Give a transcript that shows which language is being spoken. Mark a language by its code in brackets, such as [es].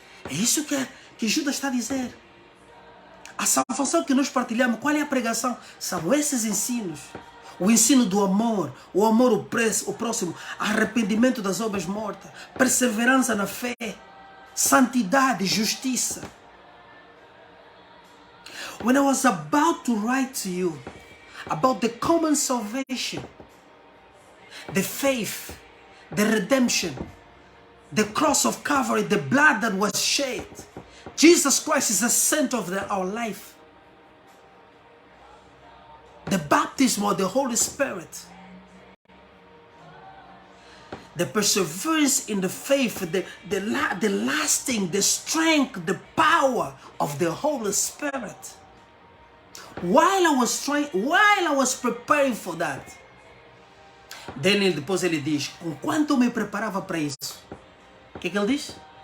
[pt] É isso que Judas está a dizer. A salvação que nós partilhamos, qual é a pregação? São esses ensinos. O ensino do amor, o amor ao próximo, arrependimento das obras mortas, perseverança na fé, santidade, justiça. [en] When I was about to write to you about the common salvation, the faith, the redemption, the cross of Calvary, the blood that was shed, Jesus Christ is the center of our life. The baptism of the Holy Spirit, the perseverance in the faith, the lasting, the strength, the power of the Holy Spirit. While I was preparing for that, [pt] depois ele diz, enquanto eu me preparava para isso, o que ele diz?